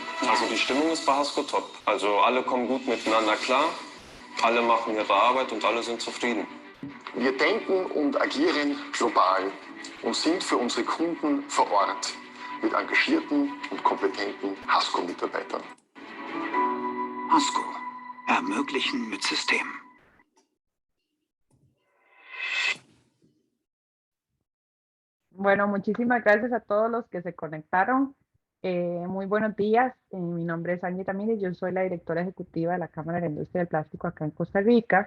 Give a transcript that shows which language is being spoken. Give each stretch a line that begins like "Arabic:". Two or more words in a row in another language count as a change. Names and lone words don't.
German: Also die Stimmung ist bei Hasco top. Also alle kommen gut miteinander klar, alle machen ihre Arbeit und alle sind zufrieden. Wir denken und agieren global und sind für unsere Kunden vor Ort mit engagierten und kompetenten Hasco-Mitarbeitern. Hasco. Ermöglichen mit System.
Spanish: Bueno, muchísimas gracias a todos los que se conectaron. Muy buenos días. Mi nombre es Angie Tamírez, yo soy la directora ejecutiva de la Cámara de la Industria del Plástico acá en Costa Rica.